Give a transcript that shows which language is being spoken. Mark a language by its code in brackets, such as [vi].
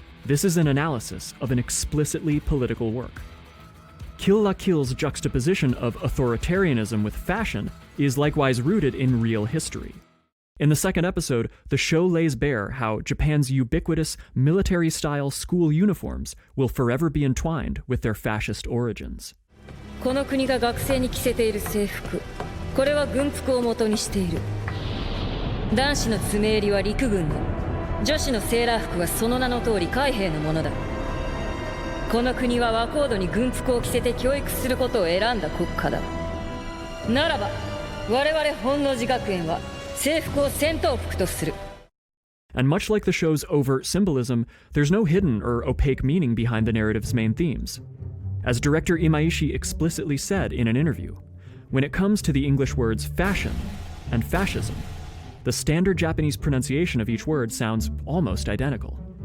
[en] This is an analysis of an explicitly political work. Kill la Kill's juxtaposition of authoritarianism with fashion is likewise rooted in real history. In the second episode, the show lays bare how Japan's ubiquitous military-style school uniforms will forever be entwined with their fascist origins. [ja] この国が学生に着せている制服、これは軍服を元にしている。男子の爪襟は陸軍の、女子のセーラー服はその名の通り海兵のものだ。この国は和コードに軍服を着せて教育することを選んだ国家だ。ならば、我々本能寺学園は制服を戦闘服とする。 [en] And much like the show's overt symbolism, there's no hidden or opaque meaning behind the narrative's main themes. As director Imaishi explicitly said in an interview, when it comes to the English words fashion and fascism, the standard Japanese pronunciation of each word sounds almost identical.